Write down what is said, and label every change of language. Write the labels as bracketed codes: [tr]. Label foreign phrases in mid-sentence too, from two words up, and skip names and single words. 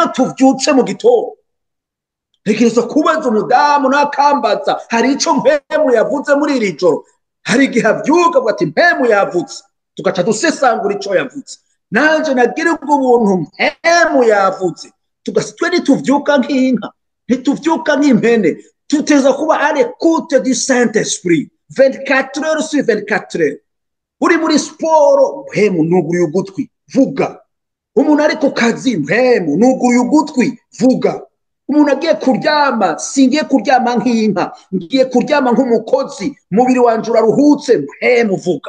[rn] tuvyutse mu gitondo, ntekereza kubaza umudamu nakambaza hari ico mpemu yavuze muri iri joro, hari igihe avyuka bati mpemu yavuze, tugaca dusesangura ico yavuze, nanje nagira ubwo buntu mpemu yavuze, tugasitwe nituvyuka nk'inka, ntituvyuka nk'impene, tuteza kuba [fr] à l'écoute du Saint-Esprit 24 heures sur 24 heures. [rn] Uri muri siporo, mpemu nuguruye ugutwi, vuga. Umuntu ari ku kazi, mpemu nuguruye ugutwi, vuga. Umuntu agiye kuryama, singiye kuryama nk'inka, ngiye kuryama nk'umukozi, mubiri wanje uraruhutse, mpemu vuga.